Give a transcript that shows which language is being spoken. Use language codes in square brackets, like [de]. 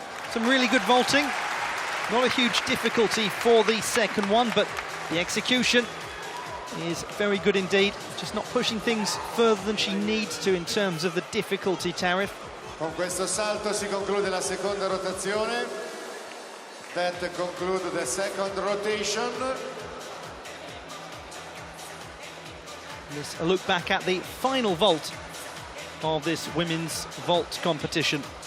[en] Some really good vaulting. Not a huge difficulty for the second one, but the execution is very good indeed. Just not pushing things further than she needs to in terms of the difficulty tariff. [it] Con questo salto si conclude la seconda rotazione. [en] that conclude the second rotation. Let's a look back at the final vault of this women's vault competition.